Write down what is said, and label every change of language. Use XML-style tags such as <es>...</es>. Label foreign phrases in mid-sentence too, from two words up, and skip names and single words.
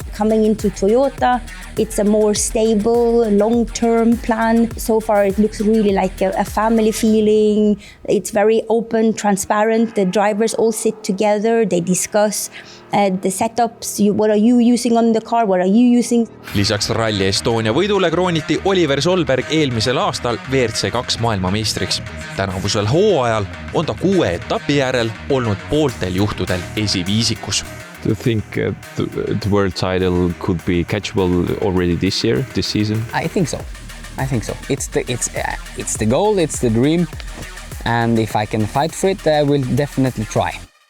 <en>Coming into Toyota, it's a more stable, long-term plan. So far, it looks really like a family feeling. It's very open, transparent. The drivers all sit together, they discuss the setups, what are you using on the car, what are you using.</en> <et>Lisaks Rally Estonia võidule krooniti Oliver Solberg eelmisel aastal WRC2 maailmameistriks. Tänavusel hooajal on ta 6 etapi järel olnud pooltel juhtudel esiviisikus.</et> <en>Do you think the world title could be catchable already this year, this season? I think so. It's the goal, it's the dream, and if I can fight for it, I will definitely try.</en>